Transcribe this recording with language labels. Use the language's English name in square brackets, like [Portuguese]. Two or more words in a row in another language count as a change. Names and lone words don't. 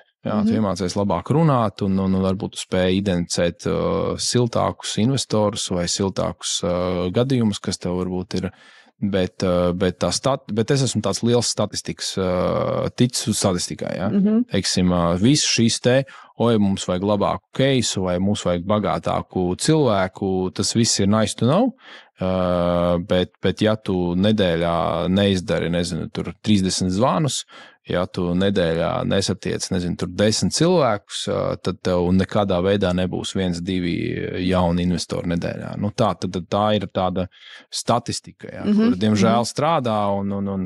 [Latvian] Jā, tu iemācies labāk runāt un varbūt tu spēj identificēt siltākus investorus vai siltākus gadījumus, kas tev varbūt ir. Bet es esmu tāds liels statistikas, ticis uz statistikai. Ja? Teiksim, visu šīs mums vajag labāku keisu vai mums vajag bagātāku cilvēku, tas viss ir [English] nice to know, [Latvian] bet ja tu nedēļā neizdari, tur 30 zvanus, ja tu nedēļā nesatiec, tur 10 cilvēkus, tad tev nekādā veidā nebūs 1-2 jauni investori nedēļā. Tā ir tāda statistika, ja, kur diemžēl strādā un...